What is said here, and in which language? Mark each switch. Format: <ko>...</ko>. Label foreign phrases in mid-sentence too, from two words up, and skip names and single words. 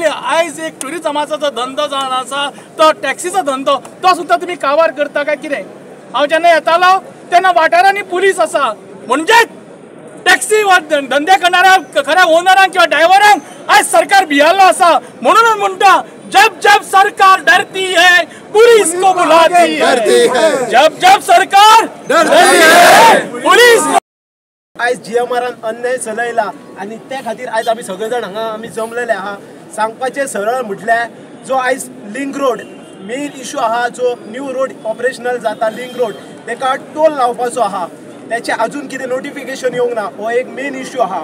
<kok>आयज एक ट्युरिजमाचो जो धंदो जावन आसा तो टॅक्सीचो धंदो तो सुद्दां तुमी काबार करता काय कितें. हांव जेन्ना येतालो तेन्ना वाठारांनी पुलीस आसा म्हणजे टॅक्सी धंदे करणाऱ्या खऱ्या ओनरांक किंवा ड्रायव्हरांक आयज सरकार भियाल्लो आसा. म्हणूनच म्हणटा</kok> <hi>जब जब सरकार डरती है पुलिस को बुलाती है. जब जब सरकार डरती है पुलिस.</hi> <kok>आयज GMRन अन्याय चलयला आनी त्या खातीर आयज आमी सगळे जाण हांगा आमी जमलेले आहा. सांगपाचें सरळ म्हटल्यार जो आयज लिंक रोड मेन इशू आहा जो न्यू रोड ऑपरेशनल जाता लिंक रोड तेका टोल लावपाचो आहा त्याचे अजून कितें नोटिफिकेशन येवंक ना हो एक मेन इशू आहा.</kok>